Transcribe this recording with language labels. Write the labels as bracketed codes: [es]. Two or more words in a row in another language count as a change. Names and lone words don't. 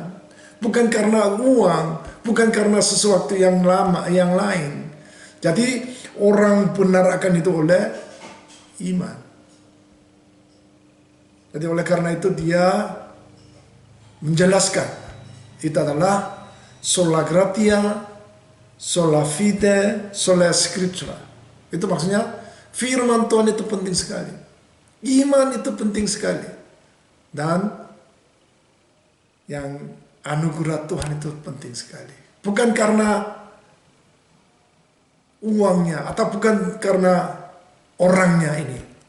[id] Bukan karena uang, bukan karena sesuatu yang lain. Jadi orang benar akan hidup oleh iman. Jadi oleh karena itu dia menjelaskan itu adalah [la] sola gratia, sola fide, sola scriptura. [id] Itu maksudnya firman Tuhan itu penting sekali. Iman itu penting sekali. Dan yang anugerah Tuhan itu penting sekali. Bukan karena uangnya atau bukan karena orangnya ini.